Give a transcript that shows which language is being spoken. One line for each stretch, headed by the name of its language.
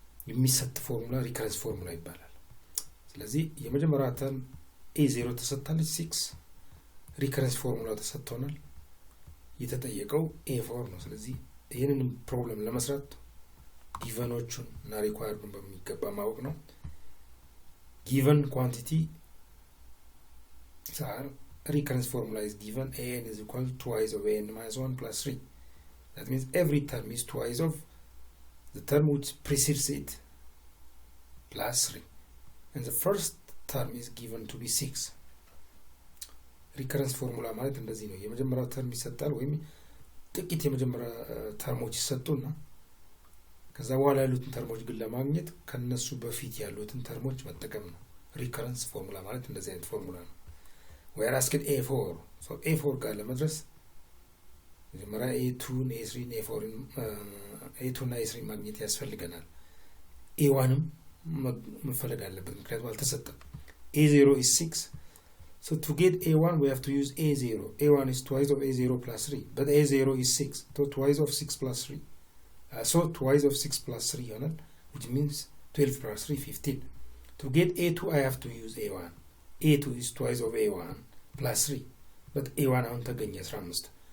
Amharic: የሚሰጥ ፎርሙላ ሪከረንስ ፎርሙላ ይባላል። ስለዚህ የመጀመሪያው ተርም a0 ተሰጥታለች 6፣ ሪከረንስ ፎርሙላ ተሰጥቶናል። የተጠየቀው a4 ነው። ስለዚህ ይሄንን ፕሮብለም ለመስራት ጊቨኖቹን እና ሪኳየርዱን በሚገባ ማወቅ ነው።
English: given quantity recurrence formula is given an is equal to twice of an minus 1 plus 3. That means every term is twice of the term which precedes it plus 3. And the first term is given to be 6.
Amharic: Recurrence formula ማለት እንደዚህ ነው። የመጀመሪያው ተርም ይሰጣል ወይም ጥቂት የመጀመሪያ ተርሞች ይሰጡና ከዛ በኋላ ያሉትን ተርሞች ግን ለማግኘት ከነሱ በፊት ያሉትን ተርሞች መጠቀም ነው። recurrence formula ማለት እንደዚህ አይነት ፎርሙላ ነው።
English: we are asked a4.
Amharic: So a4 ጋር ለመድረስ መጀመሪያ a2 a3 a4 a2 እና a3 ማግኘት ያስፈልገናል። a1ም መፈለግ አለበት ምክንያቱም አልተሰጠም።
English: a0 is 6. So to get A1 we have to use A0. A1 is twice of A0 plus 3, but A0 is 6, so twice of 6 plus 3. So twice of 6 plus 3 ይሆናል, which means 12 plus 3, 15. To get A2 I have to use A1. A2 is twice of A1 plus 3, but A1
Amharic: አሁን ተገኘ
English: 15.